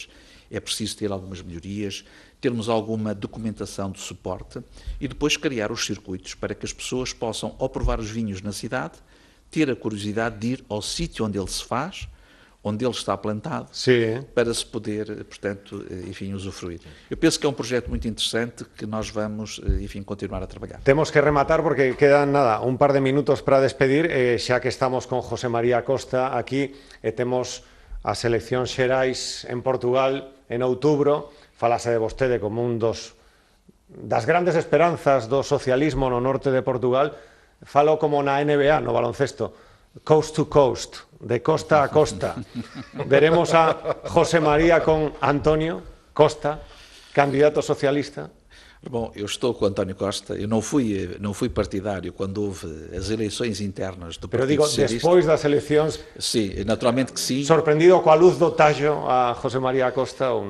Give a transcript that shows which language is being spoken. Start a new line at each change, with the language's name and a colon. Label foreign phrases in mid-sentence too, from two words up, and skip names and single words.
Portuguese: É preciso ter algumas melhorias, termos alguma documentação de suporte e depois criar os circuitos para que as pessoas possam, ao provar os vinhos na cidade, ter a curiosidade de ir ao sítio onde ele se faz, onde ele está plantado, para se poder, portanto, enfim, usufruir. Eu penso que é um projeto muito interessante que nós vamos, enfim, continuar a trabalhar.
Galician: Temos que rematar porque quedan, nada, un par de minutos para despedir, xa que estamos con José María Costa aquí, temos as eleccións xerais en Portugal en outubro. Falase de vostede como un das grandes esperanzas do socialismo no norte de Portugal. Falo como na NBA, no baloncesto,
English: coast to coast,
Galician: de costa a costa. Veremos a José María con António Costa, candidato socialista.
Portuguese: Bom, eu estou com o António Costa. Eu não fui partidário quando houve as eleições internas do Partido Socialista.
Galician: Despois das eleições...
Portuguese: Sim, naturalmente que sim. Sorprendido com a luz do tajo a José María Costa ou não?